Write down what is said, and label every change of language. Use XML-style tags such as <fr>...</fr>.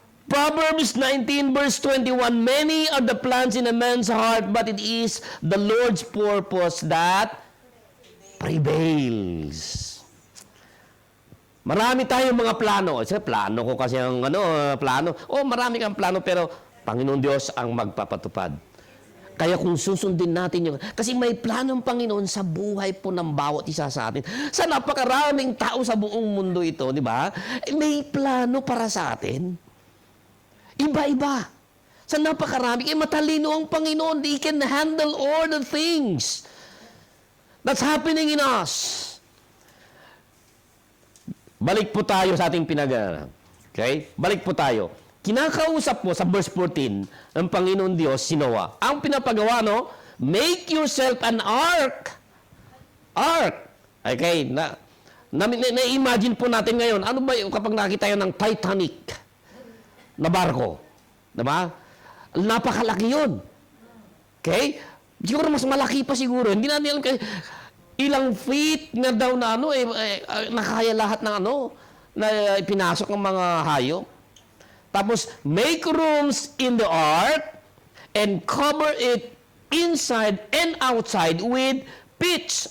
<en>Proverbs 19 verse 21, many are the plans in a man's heart, but it is the Lord's purpose that prevails.</en> <tl>Marami tayong mga plano. Plano ko kasi ang plano. Marami kang plano, pero Panginoon Diyos ang magpapatupad. Kaya kung susundin natin yung... Kasi may planong Panginoon sa buhay po ng bawat isa sa atin. Sa napakaraming tao sa buong mundo ito, di ba? May plano para sa atin. Iba-iba. Sa napakarami. Matalino ang Panginoon.</tl> <en>He can handle all the things that's happening in us.</en> <tl>Balik po tayo sa ating pinag-aaral. Okay? Balik po tayo. Kinakausap po sa verse 14 ng Panginoon Diyos si Noah. Ang pinapagawa,</tl> <en>make yourself an ark. Ark.</en> <tl>Okay, na-imagine po natin ngayon, ano ba yung kapag nakita yun ng Titanic na barko? Diba? Napakalaki yun. Okay? Siguro mas malaki pa siguro. Hindi natin alam ilang feet na daw na nakaya lahat ng na pinasok ng mga hayop.</tl> <en>Tapos, make rooms in the ark and cover it inside and outside with pitch.</en>